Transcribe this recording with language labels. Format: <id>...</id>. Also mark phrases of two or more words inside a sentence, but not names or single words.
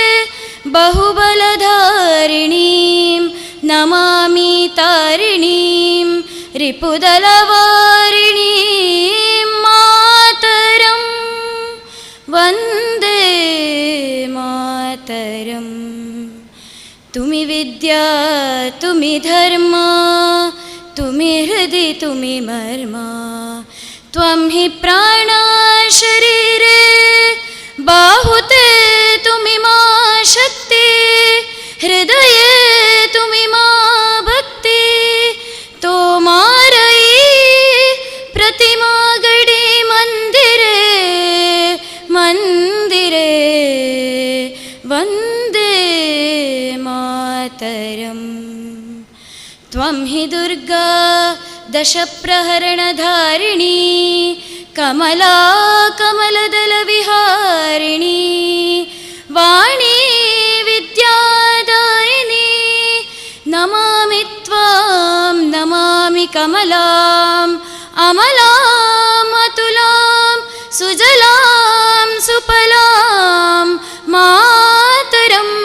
<sa>ಬಹುಬಲಧಾರಿಣೀಂ ನಮಾಮಿ ತಾರಿಣೀಂ ರಿಪುದಲವಾರಿಣೀಂ ಮಾತರಂ ವಂದೇ</sa> <bn>মাতরম্ তুমি বিদ্যা তুমি ধর্ম তুমি হৃদি তুমি মর্ম ত্বং হি প্রাণ শরীরে বাহুতে তুমি মা শক্তি হৃদয়ে তুমি মা ভক্তি তোমারই প্রতিমা গড়ি মন্দিরে মন্দিরে বন্দে</bn> <sa>ಮಾತರಂ ತ್ವಂ ಹಿ ದುರ್ಗಾ ದಶ ಪ್ರಹರಣಧಾರಿಣಿ ಕಮಲಾ ಕಮಲದಲ ವಿಹಾರಿಣಿ ವಾಣಿ ವಿದ್ಯಾದಾಯಿನಿ ನಮಾಮಿ ತ್ವಾಂ ನಮಾಮಿ ಕಮಲಾಂ ಅಮಲಾಂ ಅತುಲಾಂ ಸುಜಲಾಂ ಸುಫಲಾಂ ಮಾತರಂ</sa>